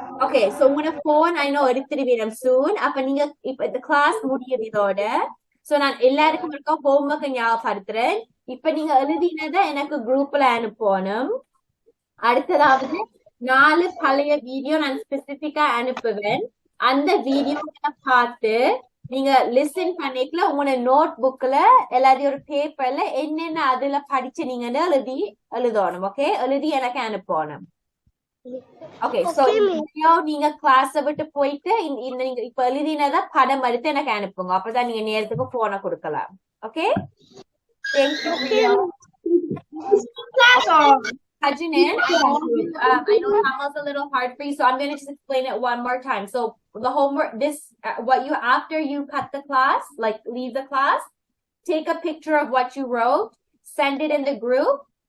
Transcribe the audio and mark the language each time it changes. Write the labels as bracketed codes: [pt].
[ta] Okay, so உன phone I know எடுத்துட்டு வேணும் soon. அப்ப நீங்க இப்ப இந்த class முடியுது இதோட. So நான் எல்லாருக்கும் இருக்க homework ஞாபகப்படுத்துறேன். இப்ப நீங்க எழுதினதை எனக்கு groupல அனுப்பணும். அடுத்ததாவது 4 பழைய வீடியோ நான் ஸ்பெசிபிக்கா அனுப்புவேன். அந்த வீடியோவை பார்த்து நீங்க லிசன் பண்ணிக்கல உங்களோட நோட் புக்ல எல்லாரையும் ஒரு பேப்பர்ல என்னென்ன அதுல படிச்சு நீங்கன்னு எழுதணும். ஓகே, எழுதி எனக்கு அனுப்பணும். ஓகே, சோ வீடியோ நீங்க கிளாஸ் விட்டு போயிட்டு நீங்க இப்ப எழுதினத படம் எடுத்து எனக்கு அனுப்புங்க. அப்பதான் நீங்க நேரத்துக்கு போனை கொடுக்கலாம். Okay, thank you. [en] Hajanan, I know Tamal's a little hard for you, so I'm going to just explain it one more time. So the homework, after you cut the class, like leave the class, take a picture of what you wrote, send it in the group.